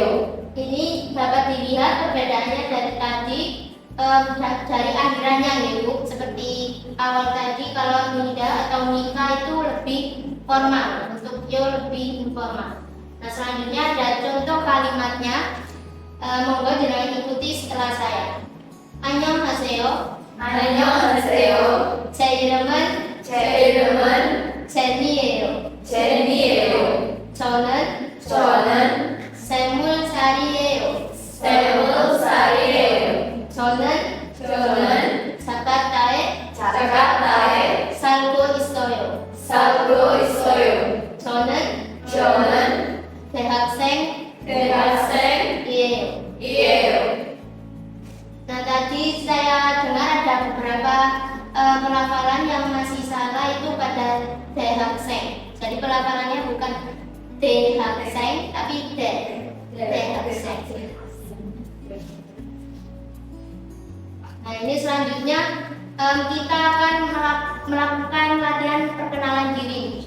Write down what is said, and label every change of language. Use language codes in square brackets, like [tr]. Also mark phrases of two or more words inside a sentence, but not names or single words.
[id] Ini dapat dilihat perbedaannya dari tadi, dari akhirannya ya Bu. Seperti awal tadi kalau nida atau nikah itu lebih formal, untuk yo lebih informal. Nah selanjutnya ada contoh kalimatnya. [jv] Monggo jenengan [id] ikuti setelah saya. [ko] 안녕하세요. 제 이름은 제니예요. 저는 20살이에요. 저는 자카르타에 살고 있어요. 저는 대학생이에요. [id] Nah tadi saya dengar ada beberapa pelafalan yang masih salah itu pada 대학생. Jadi pelafalannya bukan 대학생 tapi 대학생. Nah ini selanjutnya kita akan melakukan latihan perkenalan diri.